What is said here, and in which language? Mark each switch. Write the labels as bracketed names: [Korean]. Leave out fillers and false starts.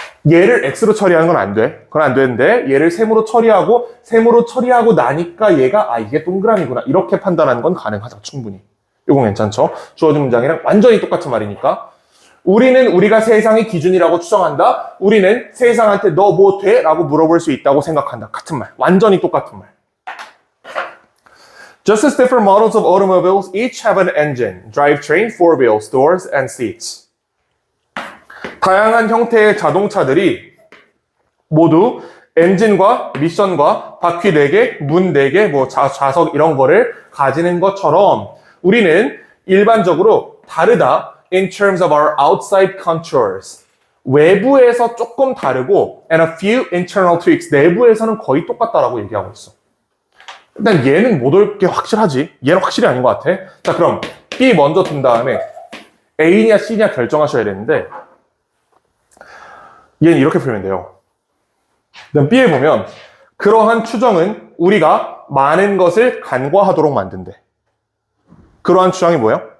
[Korean] 얘를 X로 처리하는 건 안 돼. 그건 안 되는데 얘를 셈으로 처리하고 나니까 얘가 아 이게 동그라미구나. 이렇게 판단하는 건 가능하다. 충분히. 이건 괜찮죠? 주어진 문장이랑 완전히 똑같은 말이니까 우리는 우리가 세상의 기준이라고 추정한다. 우리는 세상한테 너 뭐 돼? 라고 물어볼 수 있다고 생각한다. 같은 말. 완전히 똑같은 말. [English] Just as different models of automobiles each have an engine, drivetrain, four wheels, doors, and seats. [Korean] 다양한 형태의 자동차들이 모두 엔진과 미션과 바퀴 4개, 문 4개, 뭐 좌석 이런 거를 가지는 것처럼 우리는 일반적으로 다르다 [English] in terms of our outside contours. [Korean] 외부에서 조금 다르고 [English] and a few internal tweaks. [Korean] 내부에서는 거의 똑같다라고 얘기하고 있어. 일단 얘는 못 올 게 확실하지. 얘는 확실히 아닌 것 같아. 자, 그럼 B 먼저 둔 다음에 A냐 C냐 결정하셔야 되는데 얘는 이렇게 풀면 돼요. 그다음 B에 보면 그러한 추정은 우리가 많은 것을 간과하도록 만든대. 그러한 추정이 뭐예요?